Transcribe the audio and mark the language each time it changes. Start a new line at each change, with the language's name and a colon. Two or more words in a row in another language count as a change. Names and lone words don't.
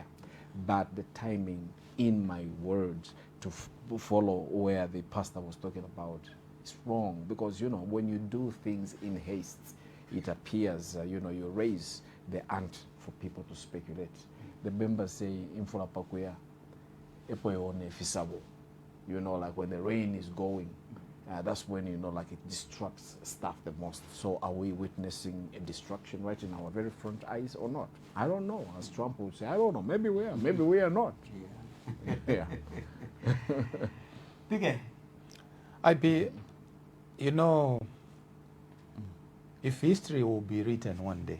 English: But the timing, in my words, to follow where the pastor was talking about, is wrong, because when you do things in haste, it appears you raise the ant for people to speculate. The members say,
Bemba: "Infula pakuya, epo yone fisabo."
English: Like when the rain is going, that's when like it distracts staff the most. So are we witnessing a distraction right in our very front eyes or not? I don't know. As Trump would say, I don't know. Maybe we are. Maybe we are not. Yeah. IP, if history will be written one day,